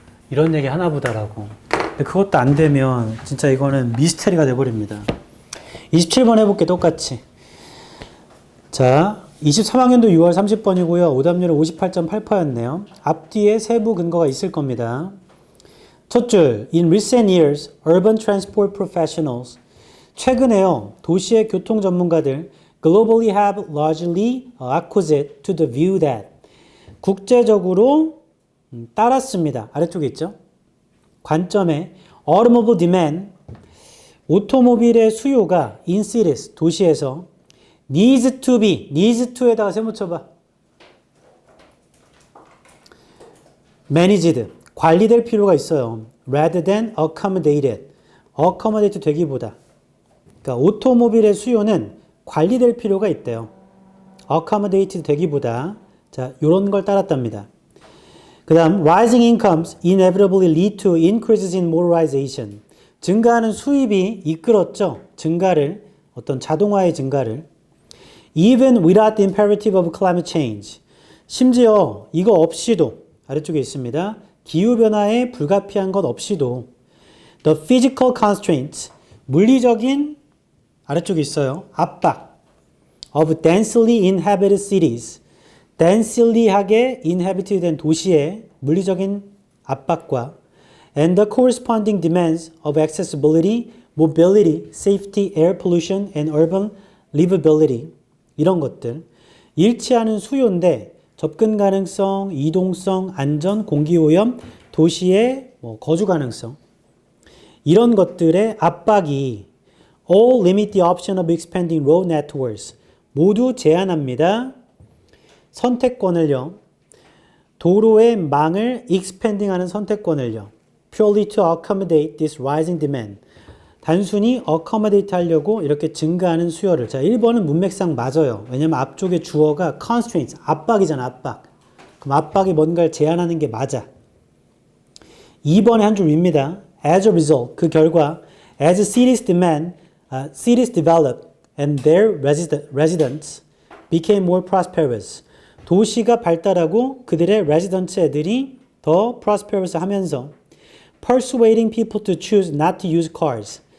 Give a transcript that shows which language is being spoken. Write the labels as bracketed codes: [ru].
[ko] 이런 얘기 하나보다라고. 근데 그것도 안 되면 진짜 이거는 미스테리가 돼버립니다. 27번 해볼게. 똑같이. 자, 23학년도 6월 30번이고요. 오답률은 58.8%였네요. 앞뒤에 세부 근거가 있을 겁니다. 첫 줄, [en] In recent years, urban transport professionals. [ko] 최근에요, 도시의 교통 전문가들 [en] globally have largely acquiesced to the view that. [ko] 국제적으로 따랐습니다. 아래쪽에 있죠. 관점에 [en] automobile demand, [ko] 오토모빌의 수요가 [en] in cities, [ko] 도시에서 [en] needs to be, needs [ko] to에다가 세모 쳐봐. [en] managed, [ko] 관리될 필요가 있어요. [en] rather than accommodated, accommodate [ko] 되기보다. 그러니까 오토모빌의 수요는 관리될 필요가 있대요. accommodate 되기보다. 자, 요런 걸 따랐답니다. 그 다음 [en] rising incomes inevitably lead to increases in motorization. [ko] 증가하는 수입이 이끌었죠. 증가를, 어떤 자동화의 증가를. [en] Even without the imperative of climate change. [ko] 심지어 이거 없이도, 아래쪽에 있습니다. 기후변화에 불가피한 것 없이도 [en] the physical constraints, [ko] 물리적인, 아래쪽에 있어요. 압박 [en] of densely inhabited cities. densily하게 inhabited 된 [ko] 도시의 물리적인 압박과 [en] and the corresponding demands of accessibility, mobility, safety, air pollution, and urban livability. [ko] 이런 것들. 일치하는 수요인데 접근 가능성, 이동성, 안전, 공기오염, 도시의 거주 가능성. 이런 것들의 압박이 [en] all limit the option of expanding road networks. [ko] 모두 제한합니다. 선택권을요. 도로의 망을 expanding하는 선택권을요. [en] purely to accommodate this rising demand. [ko] 단순히 accommodate 하려고 이렇게 증가하는 수요를. 자, 1번은 문맥상 맞아요. 왜냐면 앞쪽에 주어가 constraints, 압박이잖아, 압박. 그럼 압박이 뭔가를 제한하는 게 맞아. 2번에 한 줄 윗니다. [en] As a result, [ko] 그 결과, [en] as cities develop and their residents became more prosperous. [ko] 도시가 발달하고 그들의 [en] residents 애들이 더 prosperous 하면서 persuading people to choose not to use cars.